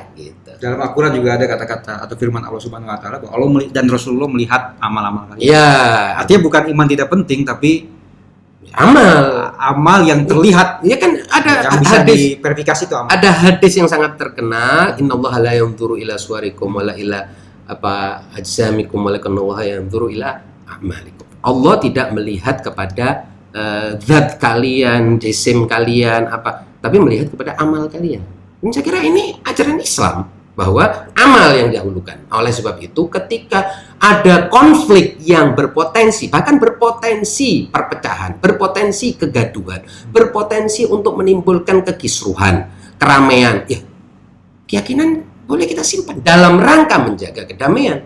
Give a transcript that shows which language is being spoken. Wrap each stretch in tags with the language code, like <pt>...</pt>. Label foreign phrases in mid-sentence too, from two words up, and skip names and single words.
<id>Dalam Al-Quran juga ada kata-kata atau firman Allah</id> <ar>سبحانه وتعالى</ar> <id>bahwa Allah dan Rasulullah melihat amal-amal kalian. Iya, artinya bukan iman tidak penting, tapi amal yang terlihat. Ya kan ada yang bisa hadis, diverifikasi itu amal. Ada hadis yang sangat terkenal,</id> <ar>إن الله لا ينظر إلى صوركم ولا إلى أجسامكم ولكن الله ينظر إلى أعمالكم.</ar> <id>Allah tidak melihat kepada zat kalian, jisim kalian tapi melihat kepada amal kalian. Dan saya kira ini ajaran Islam, bahwa amal yang didahulukan. Oleh sebab itu ketika ada konflik yang berpotensi, bahkan berpotensi perpecahan, berpotensi kegaduhan, berpotensi untuk menimbulkan kekisruhan, keramaian, ya keyakinan boleh kita simpan dalam rangka menjaga kedamaian.</id>